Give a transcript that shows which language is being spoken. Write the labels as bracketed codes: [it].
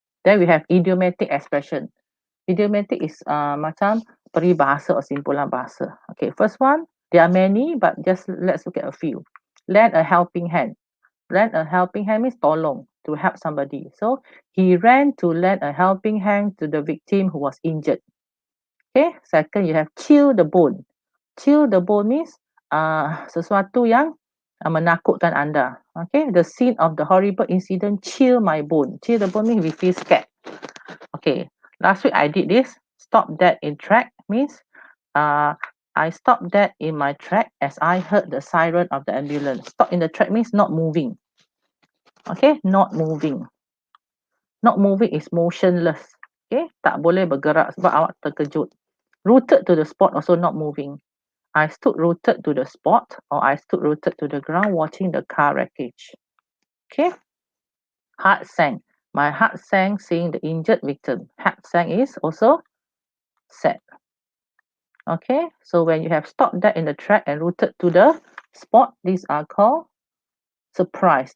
[en] Then we have idiomatic expression. Idiomatic is [ms] macam peribahasa [en] or [ms] simpulan bahasa. [en] Okay, first one, There are many, but just let's look at a few. Lend a helping hand. Lend a helping hand means tolong, to help somebody. So he ran to lend a helping hand to the victim who was injured. Okay, second you have chill the bone. Chill the bone means [ms] sesuatu yang menakutkan anda. [en] Okay, the scene of the horrible incident chill my bone. Chill the bone means we feel scared. Okay, last week I did this. Stop that in track means I stopped that in my track as I heard the siren of the ambulance. Stop in the track means not moving. Okay, not moving. Not moving is motionless. [ms] Okay, tak boleh bergerak sebab awak terkejut. [en] Rooted to the spot also not moving. I stood rooted to the spot or I stood rooted to the ground watching the car wreckage. Okay, heart sank. My heart sank seeing the injured victim. Heart sank is also sad. Okay, so when you have stopped that in the track and rooted to the spot, these are called surprise.